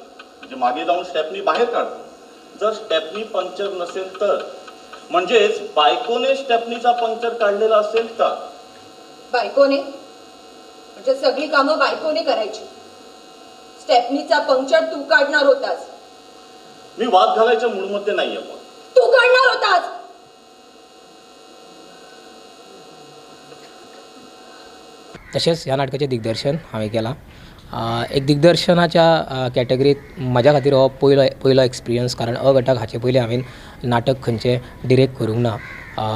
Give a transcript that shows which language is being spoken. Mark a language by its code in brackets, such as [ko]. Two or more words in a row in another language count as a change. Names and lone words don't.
[mr] म्हणजे मागे जाऊन स्टेपनी बाहेर काढतो. जर स्टेपनी पंक्चर नसेल तर, म्हणजेच बायकोने स्टेपनीचा पंक्चर काढलेला असेल तर. बायकोने? म्हणजे सगळी कामं बायकोने करायची. स्टेपनीचा पंक्चर तू काढणार होतास. मी वाद घालायच्या मूडमध्ये नाहीये. पण तू काढणार होतास. [kok] तशेंच ह्या नाटकाचें दिग्दर्शन हांवें केलां. एक दिग्दर्शनाच्या कॅटेगरीत म्हज्या खातीर हो पयलो एक्सपिरियन्स, कारण अ गटाक हाचे पयलीं हांवें नाटक खंयचें डिरेक्ट करूंक ना.